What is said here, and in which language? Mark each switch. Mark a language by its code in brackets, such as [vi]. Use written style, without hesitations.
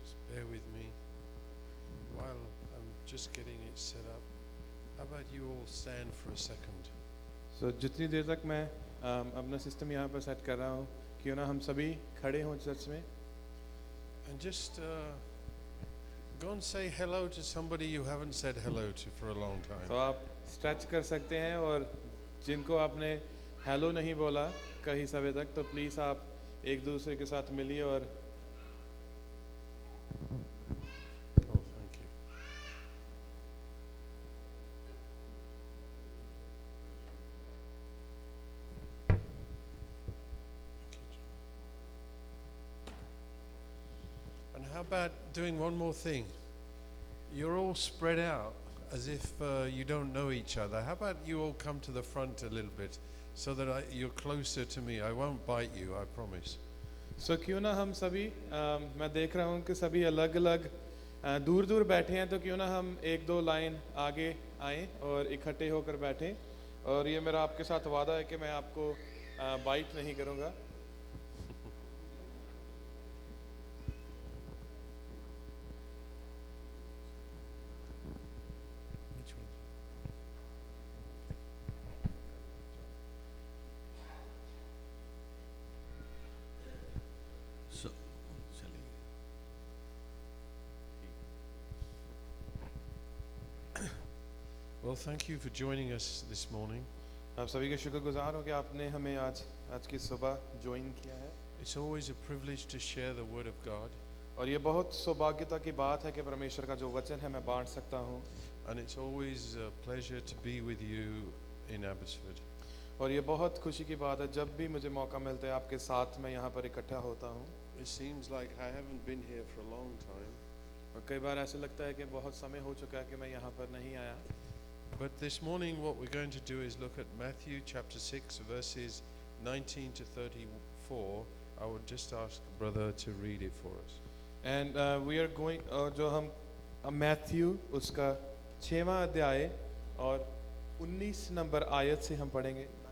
[en] Bear with me while I'm just getting it set up. How about you all stand for a second? [hi] So जितनी देर तक मैं अपना system यहाँ पर set कर रहा हूँ, क्यों ना हम सभी खड़े हों चर्च में [en] And just go and say hello to somebody you haven't said hello to for a long time. [hi] तो आप स्ट्रेच कर सकते हैं और जिनको आपने हेलो नहीं बोला कई समय तक, तो प्लीज़ आप एक दूसरे के साथ मिलिए और [en] Oh, thank you. And how about doing one more thing? You're all spread out as if you don't know each other. How about you all come to the front a little bit so that you're closer to me? I won't bite you, I promise. [hi] सो क्यों ना हम सभी मैं देख रहा हूँ कि सभी अलग अलग दूर दूर बैठे हैं, तो क्यों ना हम एक दो लाइन आगे आएं और इकट्ठे होकर बैठें। और ये मेरा आपके साथ वादा है कि मैं आपको बाइट नहीं करूँगा। [en] Which one? [hi] So, चलिए। [en] Well, thank you for joining us this morning. [hi] आप सभी के शुक्रगुजार हो कि आपने हमें आज की सुबह ज्वाइन किया है। [en] It's always a privilege to share the Word of God, [hi] और ये बहुत सौभाग्यता की बात है कि परमेश्वर का जो वचन है मैं बांट सकता हूँ। [en] and it's always a pleasure to be with you in Abbotsford. [hi] और ये बहुत खुशी की बात है जब भी मुझे मौका मिलता है आपके साथ मैं यहाँ पर इकट्ठा होता हूँ। [en] It seems like I haven't been here for a long time, [hi] और कई बार ऐसे लगता है कि बहुत समय हो चुका है कि मैं यहाँ पर नहीं आया। [en] but this morning what we're going to do is look at Matthew chapter 6 verses 19 to 34. I would just ask brother to read it for us. And we are going [hi] जो हम मैथ्यू उसका 6वां अध्याय और 19 नंबर आयत से हम पढ़ेंगे।